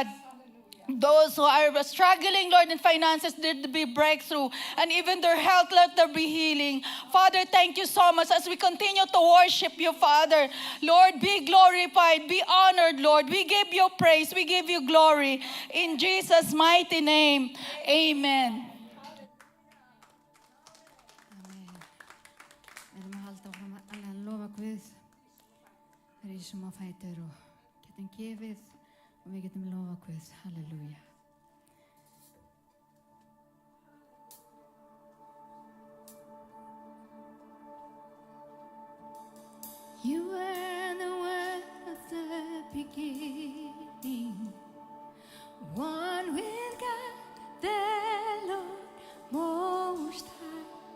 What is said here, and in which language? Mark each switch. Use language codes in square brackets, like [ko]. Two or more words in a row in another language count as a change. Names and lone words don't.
[en] Those who are struggling, Lord, in finances, there to be breakthrough. And even their health, let there be healing. Father, thank you so much as we continue to worship you, Father. Lord, be glorified, be honored, Lord. We give you praise, we give you glory. In Jesus' mighty name, amen. [is] Við erum að halda áfram að lofa Guð. Rísum á fætur og getum gefið og við getum lofa Guð. Halleluja. [en] You were the word of the beginning, one with God, the Lord Most High.